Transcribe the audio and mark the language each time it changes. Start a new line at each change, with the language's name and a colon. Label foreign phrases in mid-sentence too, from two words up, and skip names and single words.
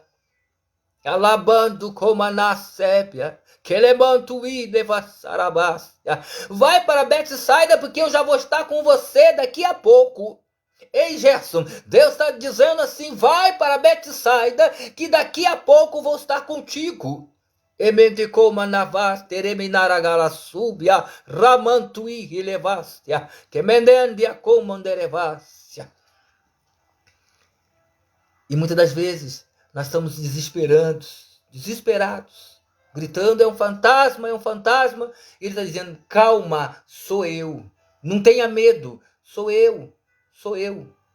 Portuguese: Alabando como a nasépia, que levanto e devassarabástia. Vai para Betsaida, porque eu já vou estar com você daqui a pouco. Ei, Gerson, Deus está dizendo assim: vai para Betsaida, que daqui a pouco vou estar contigo. Ementicoma navas tereminaragala subia, ramantui relevastia, que mendendia comanderevastia. E muitas das vezes nós estamos desesperados, gritando: é um fantasma, é um fantasma. Ele está dizendo: calma, sou eu. Não tenha medo, sou eu, sou eu.